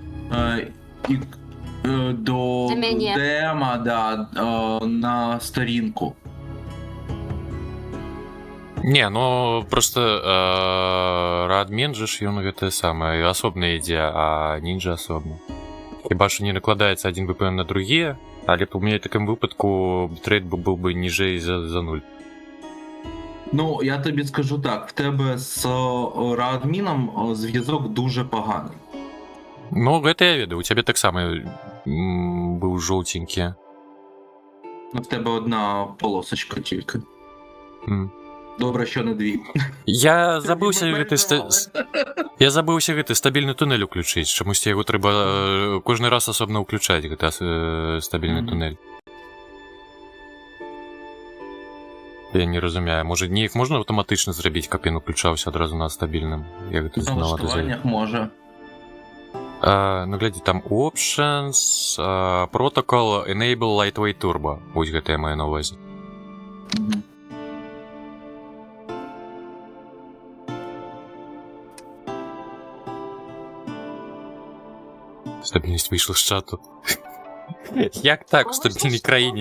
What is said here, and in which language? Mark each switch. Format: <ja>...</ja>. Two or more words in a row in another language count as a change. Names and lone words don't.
<uk>До мене. дема, да, на сторінку. Не, ну, просто Радмін же ж,</uk> <be>ён гэта самае, асобна ідзе, а Ninja асобна. Хіба што не накладаецца один VPN на другі, але у мяне в такім выпадку бітрейт быў бы ніжэй за 0.</be> <uk>Ну, я тобі скажу так, в тебе з Радміном зв'язок дуже поганий. Ну,</uk> <be>гэта я ведаю, у цябе таксама быў жоўценькі.</be> <uk>Ну, в тебе одна полосочка тільки. Добре, що не дві.</uk> <be>Я забыўся гэты стабільны туннель уключыць, чамусьці яго трэба кожны раз асобна ўключаць, гэта стабільны туннель. Я не разумею, можа неяк можна аўтаматычна зрабіць, каб ён уключаўся адразу на стабільным? Я гэта</be> <uk>В</uk> <be>знала.</be> <uk>налаштуваннях може.</uk> <be>Ну глядзі, там</be> <en>Options, Protocol, Enable Lightweight Turbo.</en> <be>Вось гэта я маю на увазе. Стабільнасць выйшла з чату. Як так у стабільнай краіне?</be>